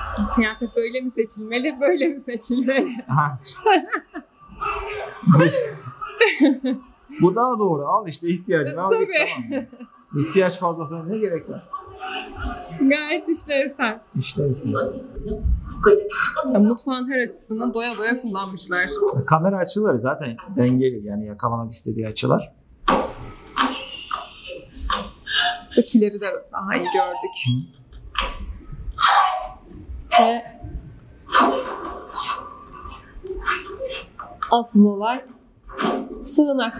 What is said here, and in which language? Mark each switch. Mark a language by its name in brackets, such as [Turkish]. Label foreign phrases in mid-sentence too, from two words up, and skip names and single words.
[Turkish] Kıyafet böyle mi seçilmeli, böyle mi seçilmeli? Bu daha doğru. Al işte ihtiyacını al. Tabii. Tamam. İhtiyaç fazlasına ne gerek var? Gayet işlevsel. İşlevsin. [Korean] 그런데 다 [Turkish] Ya, [Korean] 꺼내서 [Turkish] mutfağın her açısını doya doya kullanmışlar. Kamera açıları zaten dengeli, yani yakalamak istediği açılar. Buradakileri de daha iyi gördük. Ve asıl olay sığınak.